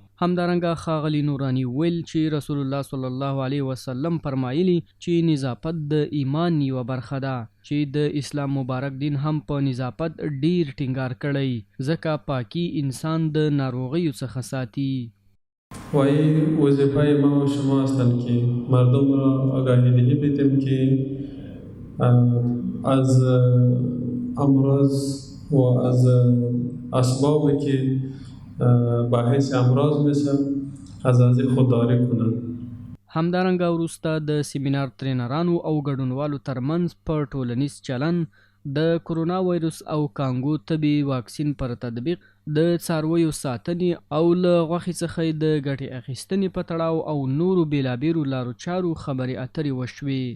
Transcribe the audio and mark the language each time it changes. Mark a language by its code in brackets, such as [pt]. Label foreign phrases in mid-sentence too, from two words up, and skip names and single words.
[ps] همدارنګه ښاغلي نوراني ویل چې رسول الله [ar] صلی الله علیه وسلم [ps] فرمایلی چې نظافت د ایمان یوه برخه ده چې د اسلام مبارک دین هم په نظافت ډیر ټینګار کړی ځکه پاکی انسان د ناروغیو څخه ساتي. [fa] وای وظیفه ما و شما هستند که مردم را آگاهی دهی بدیم که از امراض و از اسبابی که باعث امراض میشه از خودداری کنند. [ps] همدارنګه وروسته د سیمینار ترینرانو او ګډونوالو ترمنځ په ټولنیز چلن د کرونا وایرس او کانګو طبي واکسین پر تطبیق د څارویو ساتنې او له غوښې څخه د ګټې اخیستنې په تړاو او نورو بیلابیلو لارو چارو خبرې اترې وشوې.